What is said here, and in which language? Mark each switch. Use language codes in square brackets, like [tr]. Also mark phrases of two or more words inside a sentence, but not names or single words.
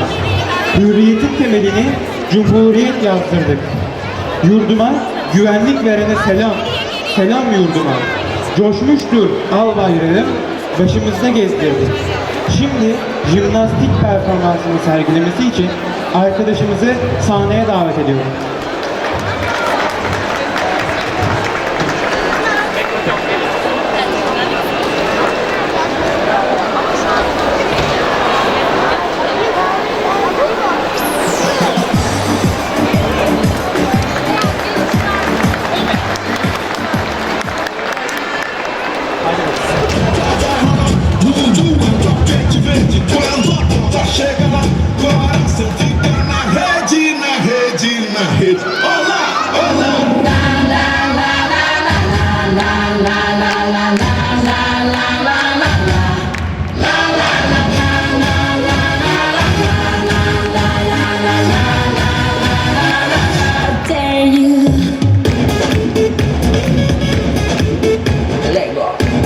[tr] Hürriyetin temelini Cumhuriyet yazdırdık. Yurduma güvenlik verene selam, selam yurduma. Coşmuştur al bayrağım, başımızda gezdirdik. Şimdi jimnastik performansını sergilemesi için arkadaşımızı sahneye davet ediyorum. [pt] Chega lá, coração fica na rede. Olá, olá. [en] Dare you? Let go.